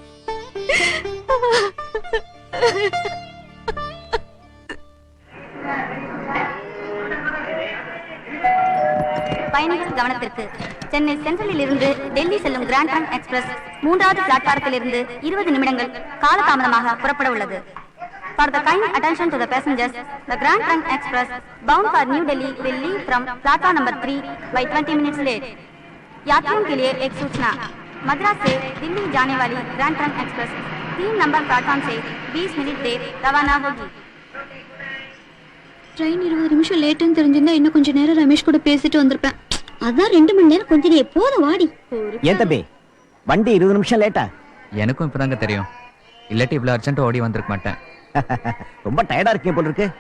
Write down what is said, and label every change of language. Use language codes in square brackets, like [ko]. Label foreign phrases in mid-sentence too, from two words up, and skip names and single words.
[ta] பயணிகள் கவனத்திற்கு. சென்னை சென்ட்ரலில் இருந்து டெல்லி செல்லும் கிராண்ட் ட்ரங்க் எக்ஸ்பிரஸ் 3வது பிளாட்பாரத்தில் இருந்து 20 நிமிடங்கள் காலதாமதமாக புறப்பட உள்ளது. [en] For the kind attention to the passengers, the Grand Trunk Express bound for New Delhi will leave from platform number 3 by 20 minutes late. [hi] यात्रियों के लिए एक सूचना, मद्रास से दिल्ली जाने वाली ग्रैंड ट्रंक एक्सप्रेस 3 नंबर प्लेटफॉर्म से 20 मिनट देर रवाना होगी. [ta] ட்ரெயின் 20 நிமிஷம் லேட்டுன்னு தெரிஞ்சிருந்தா இன்னும் கொஞ்ச நேரம் ரமேஷ் கூட பேசிட்டு வந்திருப்பேன். அதான் 2 மணி நேரம் கொஞ்ச நேரம் போதும் வாடி. ஏன் தம்பி வண்டி 20 நிமிஷம் லேட்டா? எனக்கும் இப்பதாங்க தெரியும். இல்லாட்டி இவ்வளவு அர்ஜென்ட் ஓடி வந்திருக்க மாட்டேன். ரொம்ப டயர்டா இருக்கே போல இருக்கு.